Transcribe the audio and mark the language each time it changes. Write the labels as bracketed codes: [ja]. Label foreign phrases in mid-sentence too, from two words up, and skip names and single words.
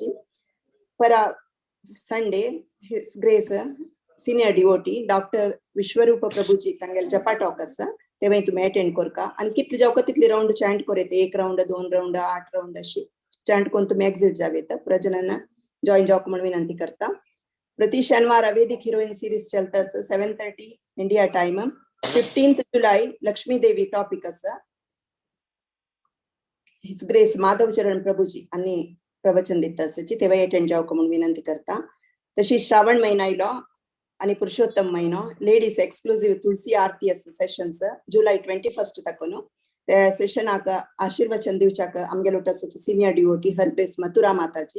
[kok] परा [en] Sunday His Grace senior devotee [kok] डॉक्टर विश्वरूप प्रभूजी तांगेल [en] japa talk [kok] आसा तेव्हा तुम्ही अटेंड करका. आणि कितले जावका तितले [en] round chant [kok] करेत 1 राउंड 2 राउंड 8 राउंड अशी चॅन्ट करून तुम्ही एक्झिट जावेत प्रजनांना जॉइन जावक म्हणून विनंती करता. प्रति शनिवार [en] Vedic heroine series [kok] चलता 7:30 [en] India time. [kok] 15 जुलै लक्ष्मी देवी टॉपिक असा [en] His Grace [kok] माधव चरण प्रभूजी आणि प्रवचन दिता असची तेव्हा अटेंड जावक म्हणून विनंती करता. तशी श्रावण महिना इलो आणि पुरुषोत्तम महिनो [en] ladies exclusive [kok] तुळसी आरती असं सेशन्स जुलै 21 तकून त्या सेशनाक आशीर्वचन दिवच्याक आमगेलोट असची [en] senior devotee Her Grace [kok] मथुरा माताजी.